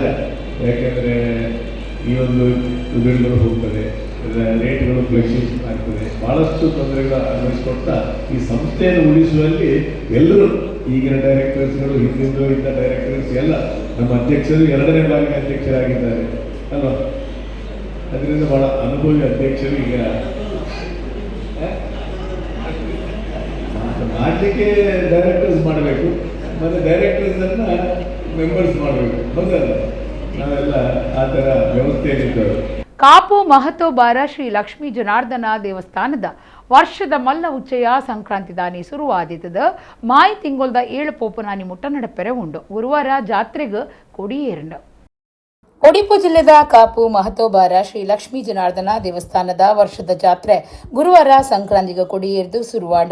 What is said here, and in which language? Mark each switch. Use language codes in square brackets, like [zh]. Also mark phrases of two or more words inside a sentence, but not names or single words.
[kn] ಯಾಕೆಂದರೆ ಈ ಒಂದು ದುಡ್ಡುಗಳು ಹೋಗ್ತದೆ, [en] rates fluctuation [kn] ಆಗ್ತದೆ, ಭಾಳಷ್ಟು ತೊಂದರೆಗಳು ಅನುಭವಿಸ್ಕೊಡ್ತಾ ಈ ಸಂಸ್ಥೆಯನ್ನು ಉಳಿಸುವಲ್ಲಿ ಎಲ್ಲರೂ ಈಗಿನ ಡೈರೆಕ್ಟರ್ಸ್ಗಳು, ಹಿಂದಿನ ಇದ್ದ ಡೈರೆಕ್ಟರ್ಸ್ ಎಲ್ಲ ನಮ್ಮ ಅಧ್ಯಕ್ಷರು 2ನೇ ಬಾರಿಗೆ ಅಧ್ಯಕ್ಷರಾಗಿದ್ದಾರೆ ಅಲ್ವಾ. ಅದರಿಂದ ಭಾಳ ಅನುಭವಿ ಅಧ್ಯಕ್ಷರು ಈಗ ಮಾಡಲಿಕ್ಕೆ ಡೈರೆಕ್ಟರ್ಸ್ ಮಾಡಬೇಕು, ಮತ್ತು [en] directors members [kn] ಮಾಡಬೇಕು. ಹೌದಲ್ಲ, ನಾವೆಲ್ಲ ಆ ಥರ ವ್ಯವಸ್ಥೆಯಲ್ಲಿದ್ದವರು. [tcy] ಕಾಪು ಮಹತೋಬಾರ ಶ್ರೀ ಲಕ್ಷ್ಮೀ ಜನಾರ್ದನ ದೇವಸ್ಥಾನದ ವರ್ಷದ ಮಲ್ಲ ಉಚ್ಚಯ ಸಂಕ್ರಾಂತಿ ದಾನಿ ಶುರುವಾದಿತದ ಮಾಯಿ ತಿಂಗೊಲ್ದ 7 ಪೋಪುನಾನಿ ಮುಟ್ಟ ನಡಪೆರೆ ಉಂಡು. ಗುರುವಾರ ಜಾತ್ರೆಗೆ ಕೊಡಿಯೇರಂಡು. ಉಡುಪಿ ಜಿಲ್ಲೆದ ಕಾಪು ಮಹತೋಬಾರ ಶ್ರೀ ಲಕ್ಷ್ಮೀ ಜನಾರ್ದನ ದೇವಸ್ಥಾನದ ವರ್ಷದ ಜಾತ್ರೆ ಗುರುವಾರ ಸಂಕ್ರಾಂತಿಗೆ ಕೊಡಿಯೇರ್ದು ಶುರುವಾಂಡು.